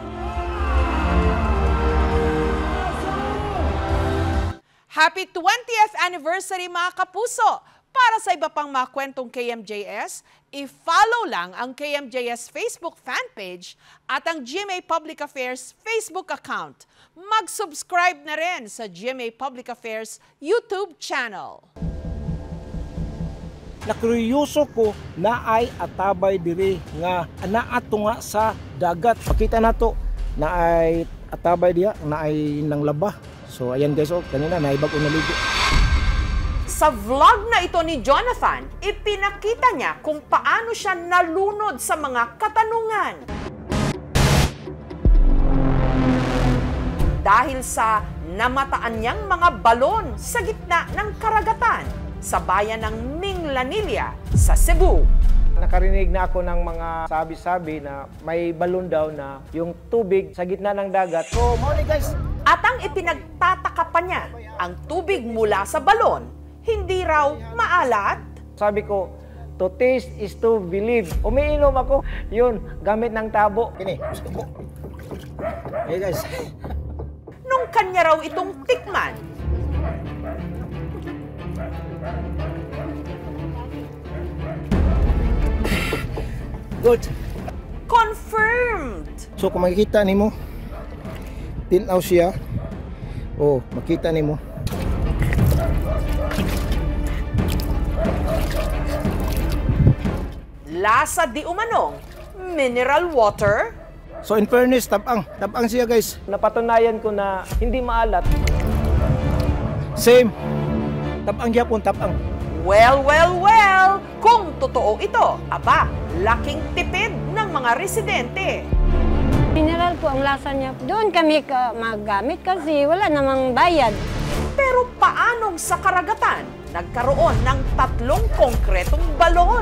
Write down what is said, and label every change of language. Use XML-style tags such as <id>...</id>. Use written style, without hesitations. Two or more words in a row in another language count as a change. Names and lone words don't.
<en>Happy 20th anniversary</en> <tl>mga kapuso! Para sa iba pang mga kwentong KMJS, i-follow lang ang KMJS Facebook fanpage at ang GMA Public Affairs Facebook account. Mag-subscribe na rin sa GMA Public Affairs YouTube channel.</tl> <ceb>Nakuryoso ko na ay atabay diri nga naato nga sa dagat. Pakita nato na ay atabay diya na ay nang laba.</ceb> <tl>So ayan guys, kanina naibag ko naligo. Sa vlog na ito ni Jonathan, ipinakita niya kung paano siya nalunod sa mga katanungan. Dahil sa namataan niyang mga balon sa gitna ng karagatan sa bayan ng Minglanilla sa Cebu. Nakarinig na ako ng mga sabi-sabi na may balon daw na yung tubig sa gitna ng dagat.</tl> <en>So, morning guys!</en> <tl>At ang ipinagtataka pa niya, ang tubig mula sa balon, hindi raw maalat. Sabi ko,</tl> <en>to taste is to believe.</en> <tl>Umiinom ako, yun, gamit ng tabo.</tl> <ceb>Kini, gusto mo. Hey guys.</ceb> <tl>Nung kanya raw itong tikman,</tl> <en>good. Confirmed!</en> <ceb>So kung makikita nimo, tinaw siya. Oh, makita nimo.</ceb> <tl>Lasa di umanong</tl> <en>mineral water.</en> <ceb>So</ceb> <en>in fairness,</en> <ceb>tabang siya guys.</ceb> <tl>Napatunayan ko na hindi maalat.</tl> <en>Same.</en> <ceb>Tabang gyapon, tabang.</ceb> <en>Well,</en> <tl>kung totoo ito, aba, laking tipid ng mga residente. Mineral po ang lasa niya. Doon kami magamit kasi wala namang bayad. Pero paanong sa karagatan nagkaroon ng 3 konkretong balon?</tl>